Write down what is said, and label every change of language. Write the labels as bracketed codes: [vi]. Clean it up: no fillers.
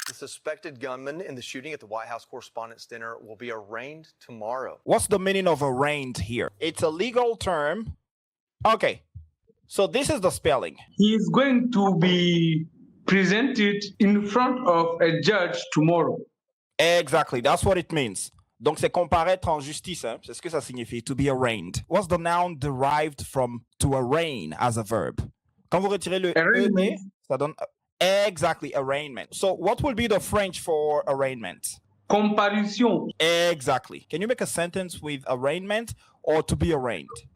[en] The suspected gunman in the shooting at the White House Correspondents' Dinner will be arraigned tomorrow. What's the meaning of arraigned here? It's a legal term. Okay, so this is the spelling. He is going to be presented in front of a judge tomorrow. Exactly, that's what it means. [fr] Donc c'est comparaître en justice, hein? C'est ce que ça signifie, [en] to be arraigned. What's the noun derived from to arraign as a verb? [fr] Quand vous retirez le [en] Arraignment. [fr] ça donne exactly arraignment. [en] So what will be the French for arraignment? [fr] Comparution. [en] Exactly. Can you make a sentence with arraignment or to be arraigned?